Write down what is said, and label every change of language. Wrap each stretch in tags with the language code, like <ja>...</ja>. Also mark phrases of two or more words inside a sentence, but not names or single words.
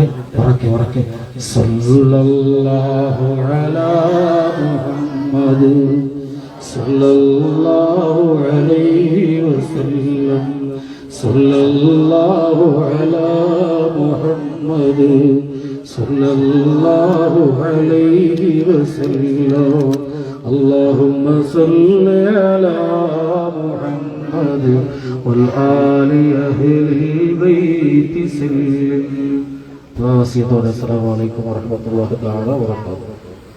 <ml>ഉറക്കെ ഉറക്കെ</ml> <ar>صلى الله على محمد صلى الله عليه وسلم صلى الله على محمد صلى الله عليه وسلم اللهم صل على محمد والآل أهل البيت سلم. السلام عليكم ورحمة الله تعالى وبركاته.</ar>